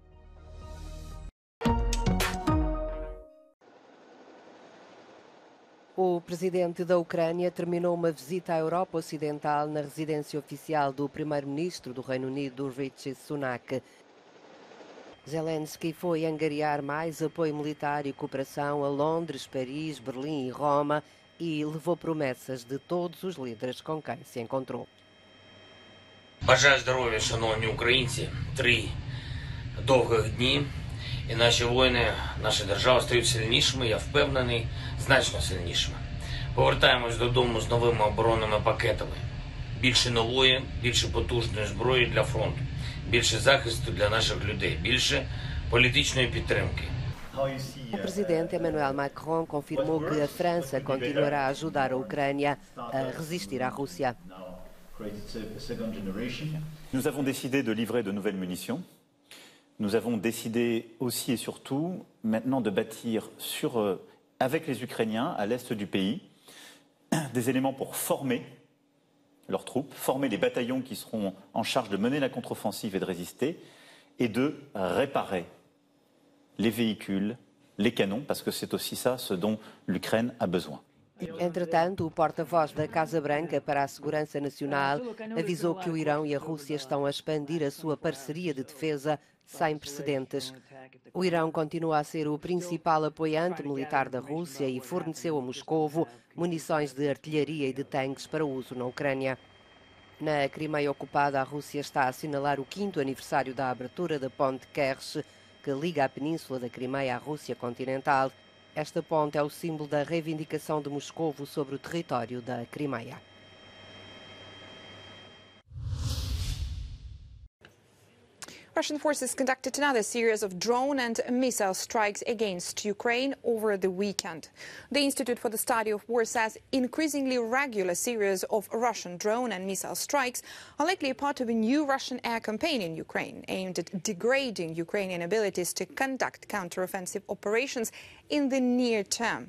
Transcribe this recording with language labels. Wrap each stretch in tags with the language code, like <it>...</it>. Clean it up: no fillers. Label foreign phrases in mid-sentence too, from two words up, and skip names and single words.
<pt>O presidente da Ucrânia terminou uma visita à Europa Ocidental na residência oficial do primeiro-ministro do Reino Unido, Rishi Sunak. Zelensky foi angariar mais apoio militar e cooperação a Londres, Paris, Berlim e Roma e levou promessas de todos os líderes com quem se encontrou.</pt> <uk>Бажаю здоров'я, шановні українці. 3 довгих дні, і наші воїни, наша держава стають сильнішими, я впевнений, значно сильнішими. Повертаємось додому з новими оборонними пакетами. Більше нової, більше потужної зброї для фронту, більше захисту для наших людей, більше політичної підтримки.</uk> <pt>O presidente Emmanuel Macron confirmou que a França continuará a ajudar a Ucrânia a resistir à Rússia.</pt> <fr>Nous avons décidé de livrer de nouvelles munitions. Nous avons décidé aussi et surtout maintenant de bâtir avec les Ukrainiens à l'est du pays des éléments pour former leurs troupes, former les bataillons qui seront en charge de mener la contre-offensive et de résister et de réparer les véhicules, les canons, parce que c'est aussi ça ce dont l'Ukraine a besoin.</fr> <pt>Entretanto, o porta-voz da Casa Branca para a Segurança Nacional avisou que o Irão e a Rússia estão a expandir a sua parceria de defesa sem precedentes. O Irão continua a ser o principal apoiante militar da Rússia e forneceu a Moscovo munições de artilharia e de tanques para uso na Ucrânia. Na Crimeia ocupada, a Rússia está a assinalar o 5º aniversário da abertura da ponte Kerch, que liga a península da Crimeia à Rússia continental. Esta ponte é o símbolo da reivindicação de Moscovo sobre o território da Crimeia.</pt> <en>Russian forces conducted another series of drone and missile strikes against Ukraine over the weekend. The Institute for the Study of War says increasingly regular series of Russian drone and missile strikes are likely a part of a new Russian air campaign in Ukraine aimed at degrading Ukrainian abilities to conduct counteroffensive operations in the near term.</en>